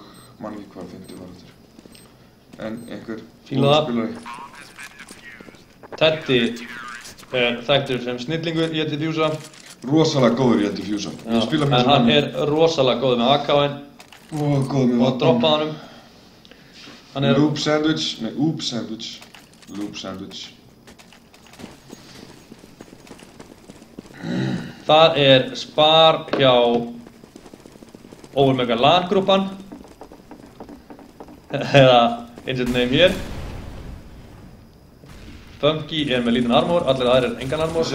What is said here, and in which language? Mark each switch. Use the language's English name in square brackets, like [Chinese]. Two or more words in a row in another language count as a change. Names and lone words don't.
[Icelandic] Man ekki hvað 50 var þetta. En einhver Fíla það. spilari. Teddy er þekktur sem snillingur í þetta diffusa. Rosalega góður í þetta diffusa. En hann er rosalega góður með AK-in. Og góður með Og droppaði honum. Hann er... [English] Loop sandwich, nei, oop sandwich. Loop sandwich. [Icelandic] Það er spar hjá Overmega LAN-grúpan. Eða [English] insert name [Icelandic] hér. Funky er með lítinn armor, allir aðrir er engan armor.